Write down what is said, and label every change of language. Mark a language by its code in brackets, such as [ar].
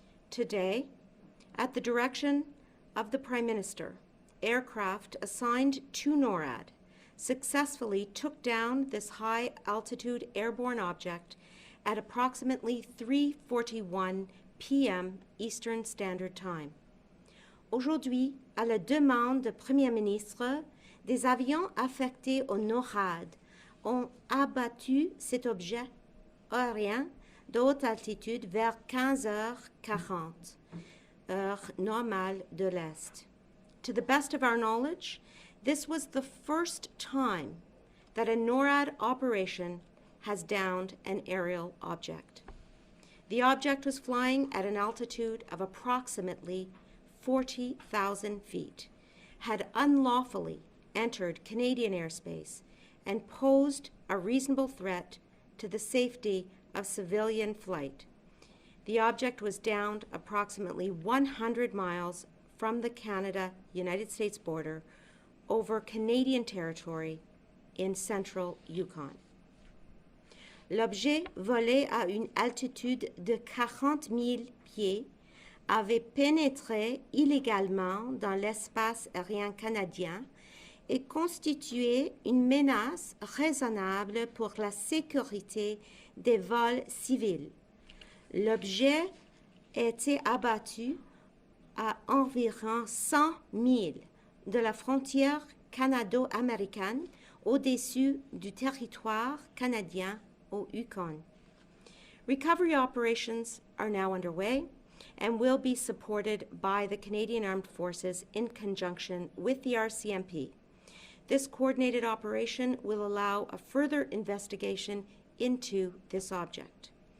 [en] Today, at the direction of the Prime Minister, aircraft assigned to NORAD successfully took down this high-altitude airborne object at approximately 3:41 p.m. Eastern Standard Time. [fr] Aujourd'hui, à la demande du Premier ministre, des avions affectés au NORAD ont abattu cet objet aérien de haute altitude vers 15h40, heure normale de l'Est. [en] To the best of our knowledge, this was the first time that a NORAD operation has downed an aerial object. The object was flying at an altitude of approximately 40,000 feet, had unlawfully entered Canadian airspace, and posed a reasonable threat to the safety of civilian flight. The object was downed approximately 100 miles from the Canada-United States border over Canadian territory in central Yukon. [fr] L'objet volé à une altitude de 40 000 pieds avait pénétré illégalement dans l'espace aérien canadien et constituait une menace raisonnable pour la sécurité des vols civils. L'objet était abattu à environ 100 000 de la frontière canado-américaine au-dessus du territoire canadien au Yukon. [en] Recovery operations are now underway and will be supported by the Canadian Armed Forces in conjunction with the RCMP. This coordinated operation will allow a further investigation into this object.